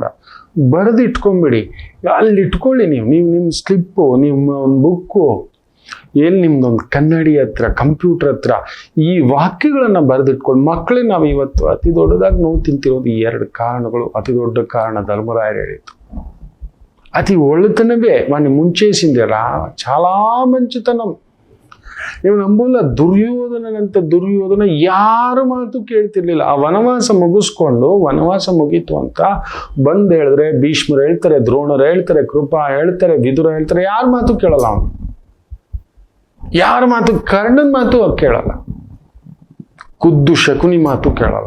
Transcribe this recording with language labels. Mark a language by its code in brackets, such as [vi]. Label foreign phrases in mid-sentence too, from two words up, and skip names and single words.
[kn] ಬರೆದು ಇಟ್ಕೊಂಬಿಡಿ, ಅಲ್ಲಿ ಇಟ್ಕೊಳ್ಳಿ. ನೀವು ನಿಮ್ಮ ಸ್ಲಿಪ್ಪು, ನಿಮ್ಮ ಒಂದು ಬುಕ್ಕು, ನಿಮ್ದೊಂದು ಕನ್ನಡಿ ಹತ್ರ, ಕಂಪ್ಯೂಟರ್ ಹತ್ರ ಈ ವಾಕ್ಯಗಳನ್ನು ಬರೆದಿಟ್ಕೊಂಡು. ಮಕ್ಕಳೇ, ನಾವು ಇವತ್ತು ಅತಿ ದೊಡ್ಡದಾಗಿ ನೋವು ತಿಂತಿರೋದು ಈ ಎರಡು ಕಾರಣಗಳು. ಅತಿ ದೊಡ್ಡ ಕಾರಣ ಧರ್ಮರಾಯರು ಹೇಳಿದ್ದು [te] అతి ఒళ్ళుతనవే వాడిని ముంచేసిందిరా చాలా మంచితనం. [kn] ನೀವು ನಂಬಲ್ಲ, ದುರ್ಯೋಧನನಂತ ದುರ್ಯೋಧನ ಯಾರ ಮಾತು ಕೇಳ್ತಿರ್ಲಿಲ್ಲ. ಆ ವನವಾಸ ಮುಗಿಸ್ಕೊಂಡು, ವನವಾಸ ಮುಗೀತು ಅಂತ ಬಂದು ಹೇಳಿದ್ರೆ ಭೀಷ್ಮರು ಹೇಳ್ತಾರೆ, ದ್ರೋಣರು ಹೇಳ್ತಾರೆ, ಕೃಪಾ ಹೇಳ್ತಾರೆ, ವಿದುರ ಹೇಳ್ತಾರೆ, ಯಾರ ಮಾತು ಕೇಳಲ್ಲ ಅವನು. ಯಾರ ಮಾತು, ಕರ್ಣನ ಮಾತು ಕೇಳಲ್ಲ, ಖುದ್ದು ಶಕುನಿ ಮಾತು ಕೇಳಲ್ಲ.